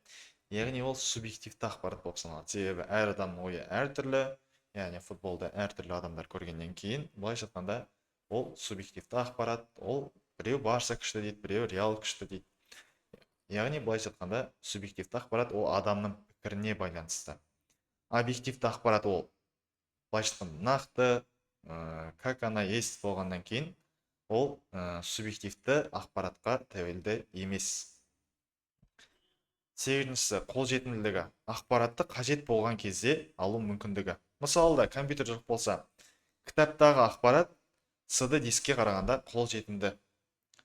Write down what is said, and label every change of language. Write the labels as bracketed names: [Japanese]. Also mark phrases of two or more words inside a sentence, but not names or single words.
[Kazakh] Яғни ол субъективті ақпарат болып саналады. Себебі әр адамның ойы әртүрлі, яғни футболда әртүрлі адамдар көргеннен кейін, былайша айтқанда, ол субъективті ақпарат, ол біреу Барса күшті дейді, біреу Реал күшті дейді. Яғни былайша айтқанда, субъективті ақпарат ол адамның пікіріне байланысты. Объективті ақпарат ол былайша айтқанда нақты, [Russian] как она есть [Kazakh] болғаннан кейін, ол субъективті ақпаратқа тәуелді емес. Сегізіншісі қолжетімділігі. Ақпаратты қажет болған кезде алу мүмкіндігі. Мысалда, компьютер жоқ болса, кітаптағы ақпарат CD дискке қарағанда қолжетімді.